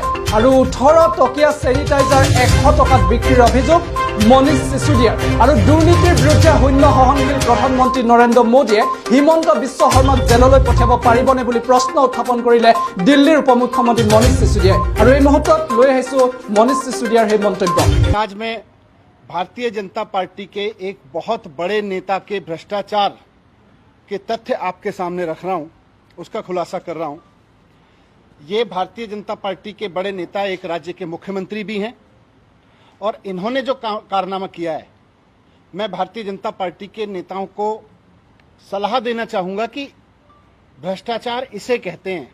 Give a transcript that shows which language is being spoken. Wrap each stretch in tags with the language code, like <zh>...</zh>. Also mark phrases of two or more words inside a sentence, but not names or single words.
<as>আৰু 18 টকীয়া চেনিটাইজাৰ 100 টকাত বিক্ৰীৰ অভিযোগ মনীষ সিসোদিয়াৰ। আৰু দুৰ্নীতিৰ বিৰুদ্ধে শূন্য সহনশীল প্ৰধানমন্ত্ৰী নৰেন্দ্ৰ মোদীয়ে হিমন্ত বিশ্ব শৰ্মাক জেললৈ পঠিয়াব পাৰিবনে বুলি প্ৰশ্ন উত্থাপন কৰিলে দিল্লীৰ উপমুখ্যমন্ত্ৰী মনীষ সিসোদিয়াই। আৰু এই মুহূৰ্তত লৈ আহিছো মনীষ সিসোদিয়াৰ সেই মন্তব্য।</as> <hi>आज मैं भारतीय जनता पार्टी के एक बहुत बड़े नेता के भ्रष्टाचार के तथ्य आपके सामने रख रहा हूं, उसका खुलासा कर रहा हूं। ये भारतीय जनता पार्टी के बड़े नेता एक राज्य के मुख्यमंत्री भी हैं और इन्होंने जो कारनामा किया है, मैं भारतीय जनता पार्टी के नेताओं को सलाह देना चाहूंगा कि भ्रष्टाचार इसे कहते हैं।</hi>